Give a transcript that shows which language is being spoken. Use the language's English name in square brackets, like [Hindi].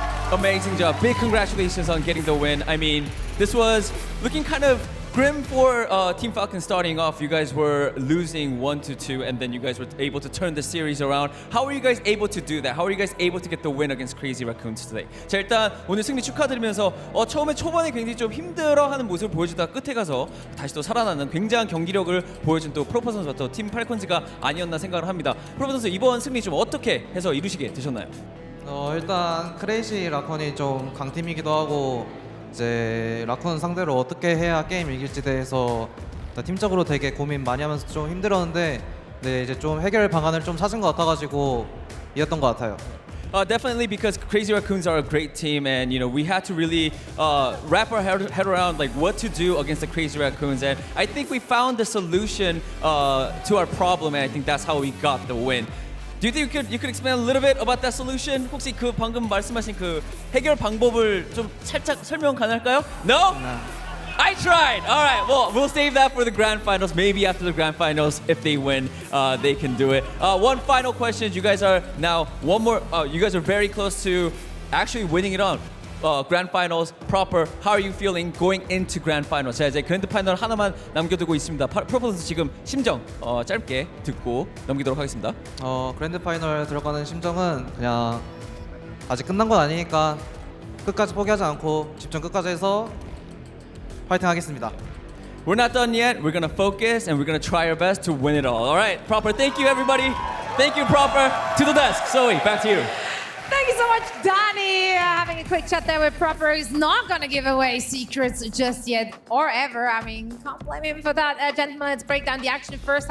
[English] Amazing job. Big congratulations on getting the win. This was looking kind of grim for Team Falcons starting off. You guys were losing 1-2, and then you guys were able to turn the series around. How were you guys able to do that? How were you guys able to get the win against Crazy Raccoons today? [Korean] 자, 일단 오늘 승리 축하드리면서 초반에 굉장히 좀 힘들어하는 모습을 보여주다가 끝에 가서 다시 또 살아나는 굉장한 경기력을 보여준 또 프로퍼 선수와 또 팀 팔콘즈가 아니었나 생각을 합니다. 프로퍼 선수 이번 승리 좀 어떻게 해서 이루시게 되셨나요? 일단 크레이지 라콘이 좀 강팀이기도 하고 이제 라쿤 상대로 어떻게 해야 게임 이길지 대해서 팀적으로 되게 고민 많이 하면서 좀 힘들었는데 이제 좀 해결 방안을 좀 찾은 것 같아가지고 이겼던 것 같아요. [English] Definitely, because Crazy Raccoons are a great team, and we had to really wrap our head around like what to do against the Crazy Raccoons, and I think we found the solution to our problem, and I think that's how we got the win. Do you think you could explain a little bit about that solution? [Korean] 혹시 그 방금 말씀하신 그 해결 방법을 좀 살짝 설명 가능할까요? [English] No? I tried. All right. Well, we'll save that for the grand finals. Maybe after the grand finals, if they win, they can do it. One final question. You guys are now you guys are very close to actually winning it on. Grand Finals proper. How are you feeling going into Grand Finals? [Korean] 자, 이제 그랜드 파이널 하나만 남겨두고 있습니다. 프로퍼 선수 지금 심정 짧게 듣고 넘기도록 하겠습니다. 그랜드 파이널 들어가는 심정은 그냥 아직 끝난 건 아니니까 끝까지 포기하지 않고 집중 끝까지 해서 파이팅 하겠습니다. [English] We're not done yet. We're gonna focus and we're gonna try our best to win it all. All right, Proper. Thank you, everybody. Thank you, Proper. To the desk. Zoe, back to you. Thank you so much, Danny. Having a quick chat there with Proper. He's not going to give away secrets just yet or ever. Can't blame him for that. Gentlemen, let's break down the action first.